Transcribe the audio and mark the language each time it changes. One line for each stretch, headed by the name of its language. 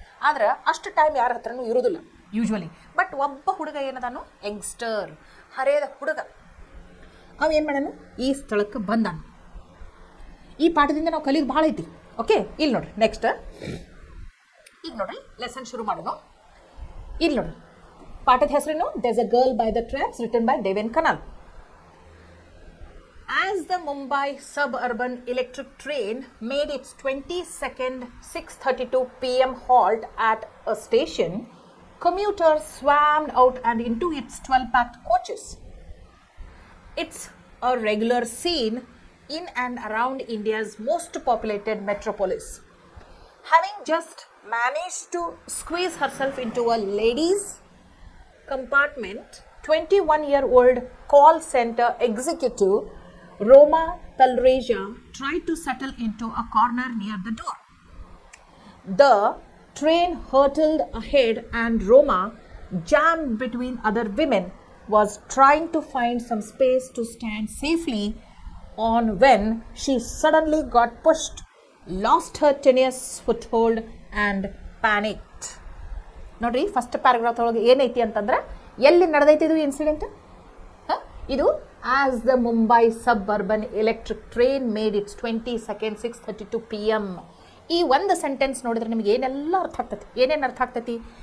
Kannada: ಆದ್ರೆ ಅಷ್ಟು ಟೈಮ್ ಯಾರ ಹತ್ರನೂ ಇರೋದಿಲ್ಲ ಯೂಶ್ವಲಿ. ಬಟ್ ಒಬ್ಬ ಹುಡುಗ ಏನದಾನು, ಯಂಗ್ಸ್ಟರ್, ಹರೆಯದ ಹುಡುಗ, ಅವ ಏನು ಮಾಡ್ಯಾನು, ಈ ಸ್ಥಳಕ್ಕೆ ಬಂದಾನು. ಈ ಪಾಠದಿಂದ ನಾವು ಕಲಿಯೋದು ಭಾಳ ಐತಿ. ಓಕೆ, ಇಲ್ಲಿ ನೋಡ್ರಿ, ನೆಕ್ಸ್ಟ್ ಈಗ ನೋಡ್ರಿ ಲೆಸನ್ ಶುರು ಮಾಡೋದು. ಇಲ್ಲಿ ನೋಡ್ರಿ ಪಾಠದ ಹೆಸರೇನು
English: There's a Girl by the Tracks written by Devin Kanal. As the Mumbai suburban electric train made its 22nd 6:32 p.m. halt at a station, commuters swarmed out and into its 12-packed coaches. It's a regular scene in and around India's most populated metropolis. Having just managed to squeeze herself into a ladies' compartment, 21-year-old call center executive Roma Talreja tried to settle into a corner near the door. The train hurtled ahead and Roma, jammed between other women, was trying to find some space to stand safely on when she suddenly got pushed, lost her tenuous foothold and panicked.
Kannada: ನೋಡ್ರಿ first paragraph ಒಳಗೆ ಏನೈತಿ ಅಂತಂದ್ರೆ ಎಲ್ಲಿ ನಡೆದೈತಿ ಇದು incident.
English: ಇದು as the Mumbai suburban electric train made its 22nd 6:32 p.m.
Kannada: ಈ ಒಂದು sentence ನೋಡಿದ್ರೆ ನಿಮಗೆ ಏನೆಲ್ಲ ಅರ್ಥ ಆಗ್ತೈತಿ, ಏನೇನು ಅರ್ಥ ಆಗ್ತೈತಿ?